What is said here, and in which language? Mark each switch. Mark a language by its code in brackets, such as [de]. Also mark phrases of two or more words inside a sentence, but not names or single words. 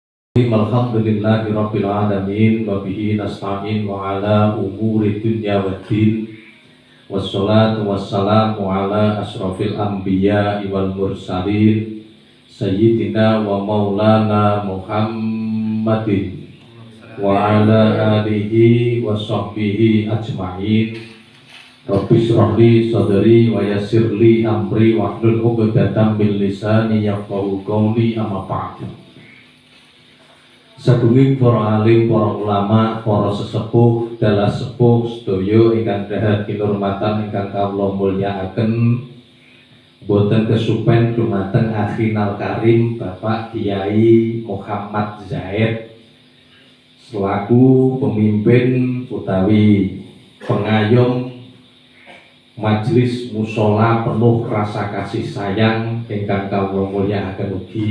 [ar] الحمد لله رب العالمين وبه نستعين على أمور الدنيا والدين والصلاة والسلام على أشرف الأنبياء والمرسلين سيدنا ومولانا محمد وعلى آله وصحبه أجمعين. رب اشرح لي صدري ويسر لي أمري واحلل عقدة من لساني يفقهوا قولي أما بعد. [jv] Sadunging para alim, para ulama, para sesepuh, dalah sepuh sedaya ingkang dahat kinurmatan ingkang kawula mulyakaken, boten kesupen dumateng [ar] أخينا الكريم [jv] Bapak Kyai Muhammad Zaid selaku pemimpin utawi pengayom majelis mushola [id] penuh rasa kasih sayang [jv] ingkang kawula mulyakaken